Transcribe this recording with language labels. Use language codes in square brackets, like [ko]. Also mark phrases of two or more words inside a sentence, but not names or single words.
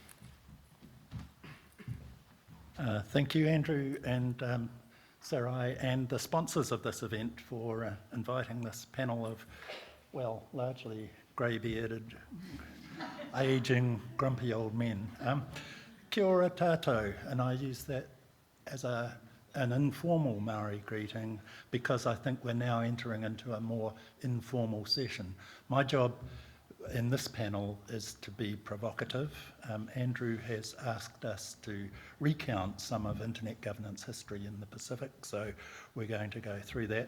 [en] Thank you, Andrew and Sarai, and the sponsors of this event for inviting this panel of, well, largely grey-bearded, ageing, grumpy old men. [mi] Kia ora tātou, [en] and I use that as an informal Maori greeting because I think we're now entering into a more informal session. My job in this panel is to be provocative. Andrew has asked us to recount some of internet governance history in the Pacific, so we're going to go through that.